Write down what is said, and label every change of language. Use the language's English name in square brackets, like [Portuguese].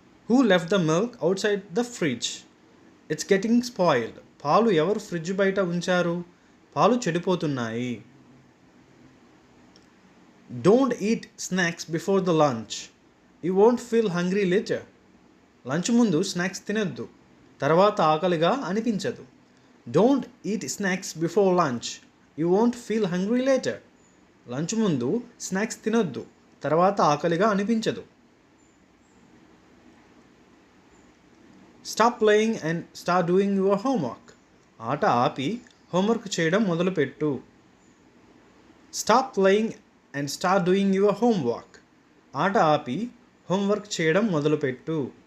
[English] Who left the milk outside the fridge? It's getting spoiled. [Telugu] పాలు ఎవరు fridge బయట ఉంచారు? పాలు చెడిపోతున్నాయి. [English] Don't eat snacks before the lunch. You won't feel hungry later. [Telugu] Lunch ముందు snacks తినొద్దు, తర్వాత ఆకలిగా అనిపించదు. [English] Don't eat snacks before lunch. You won't feel hungry later. [Telugu] Lunch ముందు స్నాక్స్ తినొద్దు, తర్వాత ఆకలిగా అనిపించదు. [English] Stop playing and start doing your homework. [Telugu] ఆట ఆపి హోంవర్క్ చేయడం మొదలుపెట్టు. [English] Stop playing and start doing your homework. [Telugu] ఆట ఆపి హోంవర్క్ చేయడం మొదలుపెట్టు.